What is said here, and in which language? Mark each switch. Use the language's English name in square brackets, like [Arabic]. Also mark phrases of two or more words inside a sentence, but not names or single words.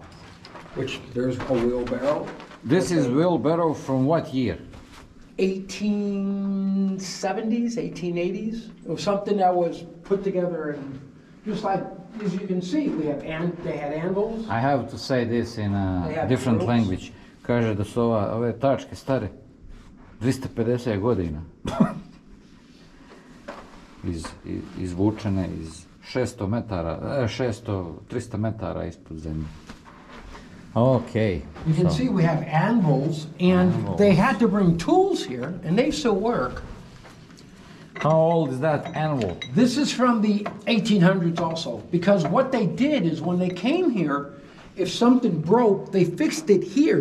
[English] Which there's a wheelbarrow. This is wheelbarrow from what year? 1870s, 1880s. It was something that was put together, and just like as you can see, they had anvils. I have to say this in a different drills. language. [Serbian] Kaže da su ove tačke stare 250 godina. Izvučene iz 300 metara ispod zemlje. [English] Okay. You can see we have anvils, and they had to bring tools here, and they still work. How old is that anvil? This is from the 1800s also, because what they did is when they came here, if something broke, they fixed it here.